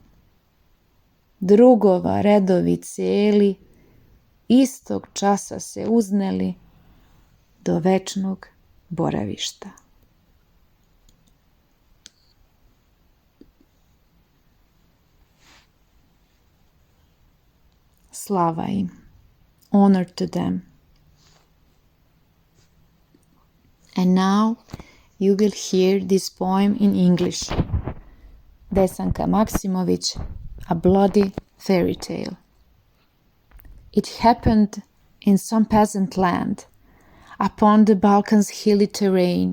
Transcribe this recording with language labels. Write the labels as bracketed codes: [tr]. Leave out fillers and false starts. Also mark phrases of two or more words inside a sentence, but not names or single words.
[sr] Drugova redovi cijeli istog časa se uzneli do večnog boravišta. Slava im, [en] honor to them. And now you will hear this poem in English. Desanka Maksimovic, A Bloody Fairy Tale. It happened in some peasant land, upon the Balkans' hilly terrain.